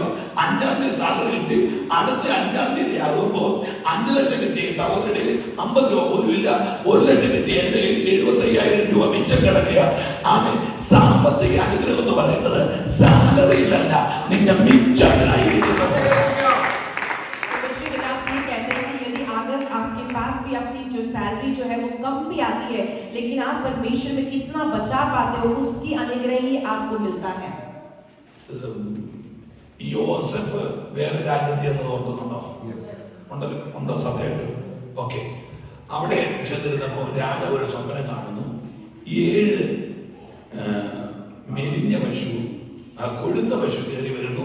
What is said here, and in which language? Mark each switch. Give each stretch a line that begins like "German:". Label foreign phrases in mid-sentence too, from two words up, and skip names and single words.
Malayalam: 5-ാം തീയതി സാലറി കിട്ടി, അടുത്ത 5-ാം തീയതി ആകുമ്പോ 5 ലക്ഷം കിട്ടിയ സഹോദരന്റെ 50 രൂപ പോലും ഇല്ല. 1 ലക്ഷം കിട്ടിയ എന്റെ 75,000 രൂപ മിച്ചം കിടക്കുക. ആമേൻ. സാമ്പത്തിക അനുഗ്രഹം എന്ന് പറയുന്നത് സാലറിയിലല്ല, നിന്റെ മിച്ചത്തിലായിരിക്കുന്നത്.
Hindi: आपके पास भी अपनी जो सैलरी जो है वो कम भी आती है, लेकिन आप परमेश्वर में कितना बचा पाते हो, उसकी अनुग्रह ही आपको मिलता है.
Malayalam: യോസഫ് വേറെ രാജ്യത്ത് എന്ന് ഓർക്കുന്നുണ്ടോ? ഉണ്ടോ? സത്യമായിട്ട്? ഓക്കെ. അവിടെ ചെന്നിരുന്നപ്പോൾ രാജാവ് ഒരു സ്വപ്നം കാണുന്നു. 7 മെലിഞ്ഞ പശു, കൊഴുത്ത പശു കയറി വരുന്നു.